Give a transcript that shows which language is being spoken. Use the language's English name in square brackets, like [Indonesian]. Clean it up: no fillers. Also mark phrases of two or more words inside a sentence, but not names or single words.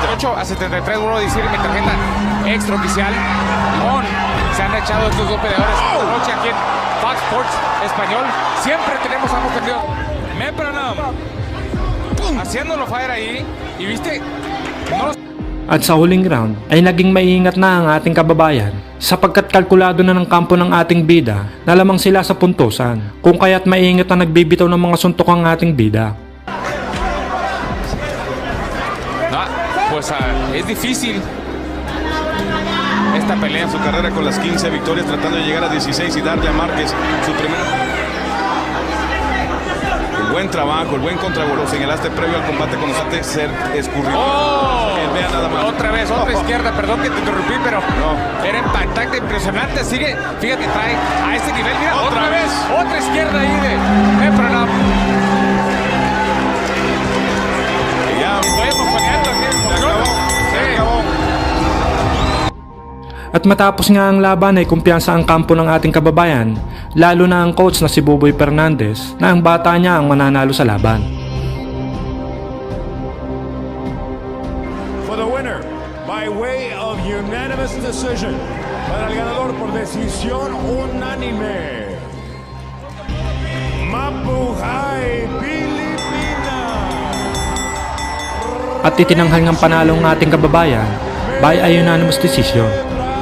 [Spanish] 8 a 73, vuelvo a decir mi tarjeta extraoficial. Se han echado estos dos peleadores esta noche aquí en Fox Sports Español. Siempre tenemos ambos tendidos. Mepranam haciéndolo fire ahí. Y viste, no los... [Filipino] At sa huling round ay naging maingat na ang ating kababayan sapagkat kalkulado na ng kampo ng ating bida na lamang sila sa puntusan, kung kaya't maingat na nagbibitaw ng mga suntok ang ating bida. [Spanish] Pues es difícil esta pelea. Su carrera con las 15 victorias, tratando de llegar a 16 y darle a Márquez su primera. El buen trabajo, el buen contragolpe, lo señalaste previo al combate con Osate, ser escurrido. Vea nada más. Otra vez, otra izquierda, perdón que te interrumpí, pero era impactante, impresionante. Sigue, fíjate, trae a este nivel, mira, otra vez, otra izquierda ahí de Mepranam. Estoy emocionando aquí. Se acabó. [Filipino] At matapos nga ang laban ay kumpiyansa ang kampo ng ating kababayan, lalo na ang coach na si Buboy Fernandez na ang bata niya ang mananalo sa laban. [English] For the winner, by way of unanimous decision, [Spanish] para el ganador por decisión unánime, [Filipino] Mabuhay Pilipinas! At itinanghal ng panalo ng ating kababayan [English] by a unanimous decision.